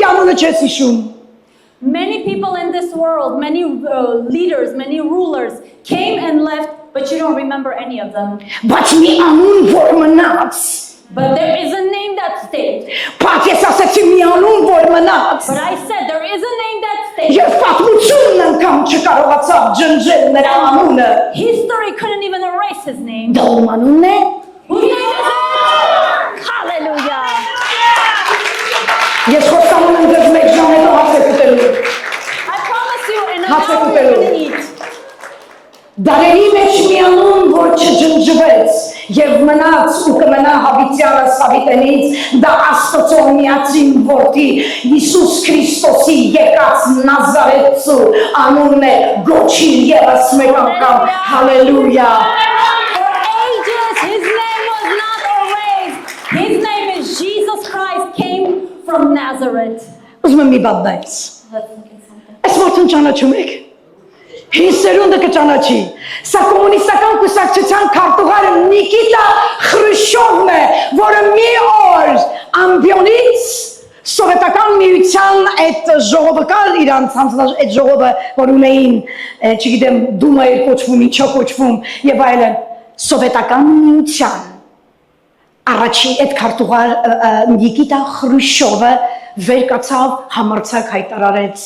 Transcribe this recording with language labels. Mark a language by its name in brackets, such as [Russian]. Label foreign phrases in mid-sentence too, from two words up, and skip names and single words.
[Armenian] որը չես հիշում։ [English] Many people in this world, many leaders, many rulers came and left, but you don't remember any of them. [Armenian] Բայց մի անուն որ մնաց, [English] But there is a name that stayed. [Armenian] բայց ես ասեցի մի անուն որ մնաց, [English] But I said there is a name that stayed. [Armenian] եւ պատմությունն անգամ չկարողացավ ջնջել նրա անունը։ [English] History couldn't even erase his name. [Armenian] Դա ում անունն է։ [English] Whose name is it? Hallelujah. [Armenian] Ես խոստանում եմ ձեզ մեկ ժամ հետո հացեք ուտելու։ [English] I promise you in an How's it hour going? you're going to eat. [Armenian] Դարերի մեջ մի անուն որ չջնջվեց եւ մնաց ու կմնա հավիտյանը Սավիտենից, դա Աստծո միածին որդի Հիսուս Քրիստոսի եկած Նազարեթու անունն է, գոչիր եւս մեկ անգամ, հալելույա։ [English] For ages his name was not erased. His name is Jesus Christ, came from Nazareth. [Armenian] Ուզում եմ մի բան դայս։ [English] Let's look at something. [Armenian] Այս որդուն ճանաչում եք։ Հիսերունդը կճանաչի։ Սա կոմունիստական կուսակցության քարտուղարը Նիկիտա Խրուշովն է, որը մի օր ամբիոնից սովետական միության այդ ժողովը կար իրանց այդ ժողովը, որ ունեին, չգիտեմ, դումա էր կոչվում, ինչա կոչվում եւ այլն, սովետական միության առաջի այդ քարտուղար Նիկիտա Խրուշովը վեր կացավ համարձակ հայտարարեց.